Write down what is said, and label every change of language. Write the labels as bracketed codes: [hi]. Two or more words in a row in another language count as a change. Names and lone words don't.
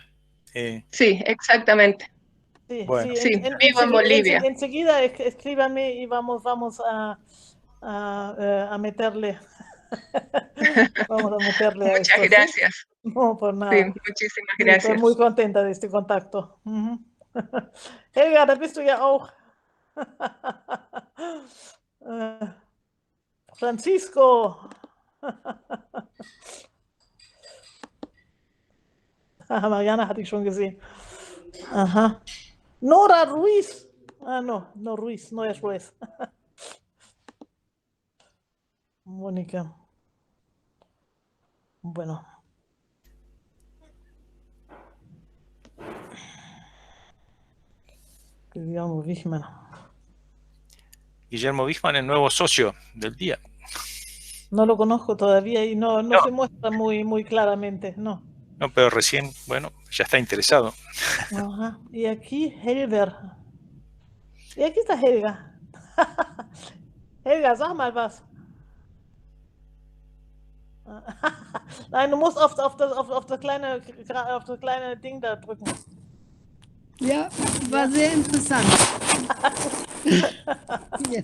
[es] Sí, exactamente. Sí, bueno. Sí, vivo en Bolivia. Enseguida escríbame y vamos a meterle. Vamos a meterle a esto. Muchas gracias. ¿Sí? No, por nada. Sí, muchísimas gracias. Estoy muy contenta de este contacto. [de] Helga, da bist du ja auch. Francisco. Mariana hatte ich schon gesehen. Aha. Nora Ruiz. [es] No Ruiz, no es Ruiz. Mónica. Bueno. Guillermo Wichmann. Guillermo Wichmann, el nuevo socio del día. No lo conozco todavía y no se muestra muy claramente, no. No, pero recién, bueno, ya está interesado. Ajá. Y aquí Helber. Y aquí está Helga. [de] Helga, sag mal was. Nein, du musst auf das kleine Ding da drücken. Ja, war sehr interessant. Ja.